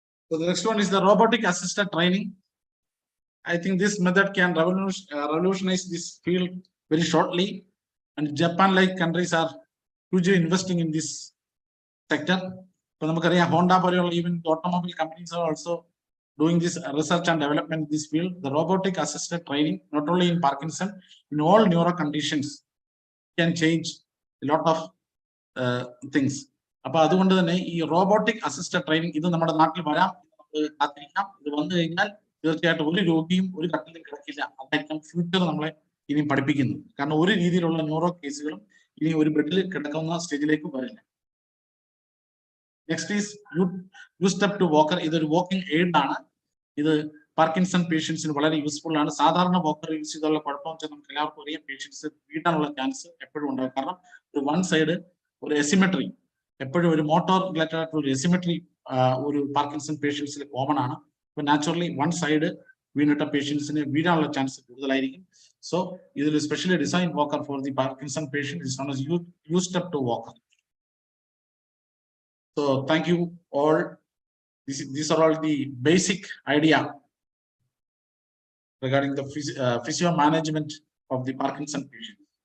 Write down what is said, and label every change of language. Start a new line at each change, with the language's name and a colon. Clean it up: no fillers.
English: So the next one is the robotic assisted training. I think this method can revolutionize this field very shortly, and Japan-like countries are hugely investing in this sector. So
Malayalam: നമുക്കറിയാം
English: Honda
Malayalam: പോലെയുള്ള
English: even automobile companies are also doing this research and development in this field. The robotic assisted training, not only in Parkinson, in all neuro conditions, can change a lot of things.
Malayalam: അപ്പൊ അതുകൊണ്ട് തന്നെ ഈ robotic assisted training ഇത് നമ്മുടെ നാട്ടിൽ വരാം, കാത്തിരിക്കാം. ഇത് വന്നു കഴിഞ്ഞാൽ തീർച്ചയായിട്ടും ഒരു രോഗിയും ഒരു ഘട്ടത്തിലും കിടക്കില്ല. അതായിരിക്കും ഫ്യൂച്ചർ നമ്മളെ ഇനിയും പഠിപ്പിക്കുന്നത്. കാരണം ഒരു രീതിയിലുള്ള ന്യൂറോ കേസുകളും ഇനി ഒരു ബെഡിൽ കിടക്കുന്ന സ്റ്റേജിലേക്ക് വരില്ല.
English: Next is U step to walker.
Malayalam: ഇതൊരു വാക്കിംഗ് എയ്ഡ് ആണ്. ഇത് പാർക്കിൻസൺ പേഷ്യൻസിന് വളരെ യൂസ്ഫുൾ ആണ്. സാധാരണ വാക്കർ യൂസ് ചെയ്തുള്ള കുഴപ്പം വെച്ചാൽ നമുക്ക് എല്ലാവർക്കും അറിയാം, പേഷ്യൻസ് വീഴാനുള്ള ചാൻസ് എപ്പോഴും ഉണ്ടാകും. കാരണം ഒരു വൺ സൈഡ് ഒരു എസിമെട്രി, എപ്പോഴും ഒരു മോട്ടോർ റിലേറ്റഡ് ആയിട്ടുള്ള ഒരു എസിമെട്രി ഒരു പാർക്കിൻസൺ പേഷ്യൻസിൽ കോമൺ ആണ്. അപ്പൊ നാച്ചുറലി വൺ സൈഡ് വീണിട്ട പേഷ്യൻസിന് വീഴാനുള്ള ചാൻസ് കൂടുതലായിരിക്കും.
English: So ഇതിൽ specially design walker for the Parkinson patient is known as U step to walker. So thank you all. These are all the basic idea regarding the physio management of the Parkinson patient.